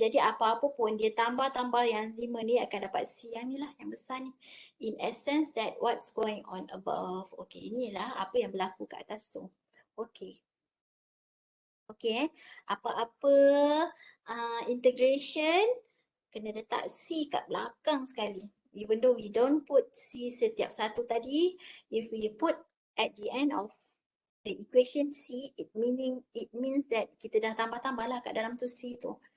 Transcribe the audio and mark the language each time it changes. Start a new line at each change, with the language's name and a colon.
Malay: Jadi apa-apa pun dia tambah-tambah yang 5 ni akan dapat C yang ni lah, yang besar ni.
English: In essence that what's going on above.
Malay: Okay, inilah apa yang berlaku kat atas tu. Okay. Okay, apa-apa integration kena letak C kat belakang sekali.
English: Even though we don't put C
Malay: setiap satu tadi,
English: if we put at the end of the equation C, it means that
Malay: kita dah tambah-tambah lah kat dalam tu C tu.